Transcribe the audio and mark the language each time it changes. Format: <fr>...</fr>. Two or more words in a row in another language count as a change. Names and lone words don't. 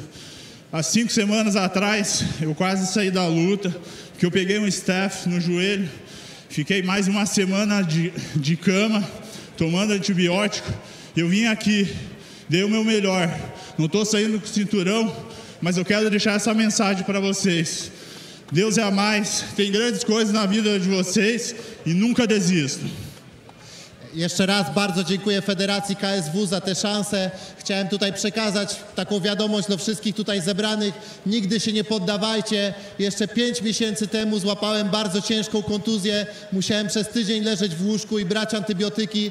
<pt>Há 5 semanas atrás, eu quase saí da luta, porque eu peguei um staph no joelho, fiquei mais uma semana de cama, tomando antibiótico. Eu vim aqui, dei o meu melhor. Não estou saindo com o cinturão, mas eu quero deixar essa mensagem para vocês. Deus é a mais, tem grandes coisas na vida de vocês e nunca desistam.</pt> <pl>Jeszcze raz bardzo dziękuję Federacji KSW za tę szansę. Chciałem tutaj przekazać taką wiadomość do wszystkich tutaj zebranych. Nigdy się nie poddawajcie. Jeszcze 5 miesięcy temu złapałem bardzo ciężką kontuzję. Musiałem przez tydzień leżeć w łóżku i brać antybiotyki.</pl>